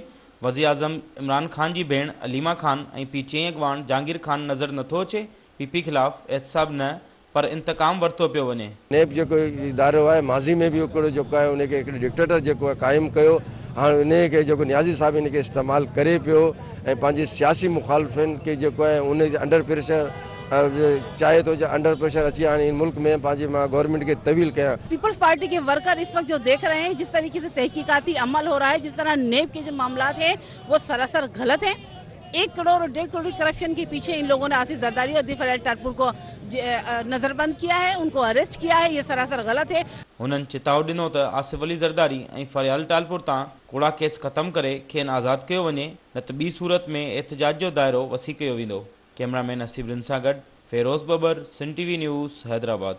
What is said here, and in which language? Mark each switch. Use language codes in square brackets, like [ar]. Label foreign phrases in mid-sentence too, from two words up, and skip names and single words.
[sd] वज़ीर आज़म इमरान खान जी भेण अलीमा खान ऐं P4 अॻवान जहांगीर खान नज़र नथो अचे? PP ख़िलाफ़ एहतसाब न पर इंतकाम वरितो पियो वञे। नेब जेको इदारो आहे माज़ी में बि हिकिड़ो जेको आहे उनखे हिकिड़ो डिक्टेटर जेको आहे क़ाइमु कयो, हाणे उनखे जेको नियाज़ी साहिब इनखे इस्तेमालु करे पियो ऐं पंहिंजे सियासी मुखालिफ़िन खे जेको आहे उनजे [en] under pressure [sd] चाहे तो [en] under pressure [sd] अची हाणे मुल्क में पंहिंजे मां गवर्नमेंट के तवील कयां। [ur] پیپلز پارٹی کے ورکر اس وقت جو دیکھ رہے ہیں جس طریقے سے تحقیقاتی عمل ہو رہا ہے، جس طرح نیب کے جو معاملہ ہیں وہ سراسر غلط ہے. 1 کروڑ اور 1.5 کروڑ کرپشن کے پیچھے ان لوگوں نے آصف زرداری اور فریال ٹالپر کو نظربند کیا ہے، ان کو اریسٹ کیا ہے، یہ سراسر غلط ہے. [sd] हुननि चिताव ॾिनो त आसिफ अली ज़रदारी ऐं फरियाल टालपुर तां कूड़ा केस ख़त्म करे खेनि आज़ादु कयो वञे, न त ॿी सूरत में एहतजाज जो दाइरो वसी कयो वेंदो। कैमरामैन हसीब रिन सां गॾु फेरोज़ बबर, सिंध TV न्यूज़, हैदराबाद।